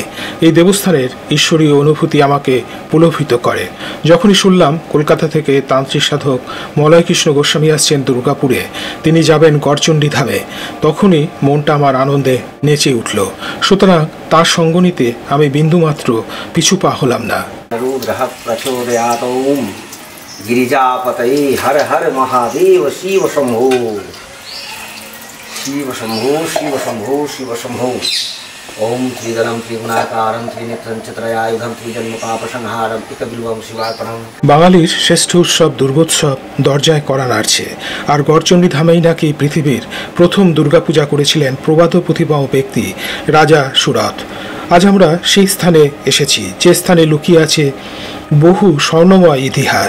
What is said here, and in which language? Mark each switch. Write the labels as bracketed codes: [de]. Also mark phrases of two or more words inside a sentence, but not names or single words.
[bn] এই দেবস্থানের ঈশ্বরীয় অনুভূতি আমাকে পুলকিত করে। যখনই শুনলাম কলকাতা থেকে তান্ত্রিক সাধক মলয়কৃষ্ণ গোস্বামী আসছেন দুর্গাপুরে, তিনি যাবেন গড়চণ্ডী ধামে, তখনই মনটা আমার আনন্দে নেচে উঠল। সুতরাং তার সঙ্গ নিতে আমি বিন্দুমাত্র পিছু পা হলাম না। [sa] गिरिजापतये हर हर महादेव शिव शंभो शिव शंभो शिव शंभो शिव शंभो। ओम त्रिदलम त्रिगुणाकारं त्रिनेत्रं चत्रयायुधं त्रिजन्मपापसंहारं एकबिल्वं शिवार्पणम्। [bn] বাঙালির শ্রেষ্ঠ উৎসব দুর্গোৎসব দরজায় করা নাড়ছে। আর গড়চণ্ডী ধামেই নাকি পৃথিবীর প্রথম দুর্গাপূজা করেছিলেন প্রবাদ প্রতিভাও ব্যক্তি রাজা সুরথ। আজ আমরা সেই স্থানে এসেছি, যে স্থানে লুকিয়ে আছে বহু স্বর্ণময় ইতিহাস।